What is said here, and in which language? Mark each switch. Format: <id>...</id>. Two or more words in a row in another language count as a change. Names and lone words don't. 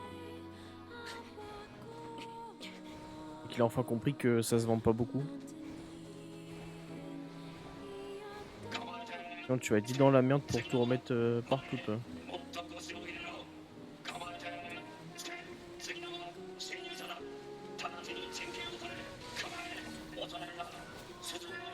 <fr>Et qu'il a enfin compris que ça se vend pas beaucoup. Sinon, tu vas être dit dans la merde pour tout remettre partout, toi.</fr> <ja>もっと腰を入れろ。構えて。次の侵入者だ。直ちに陣形を取れ。構え。恐れるな。外へ。</ja>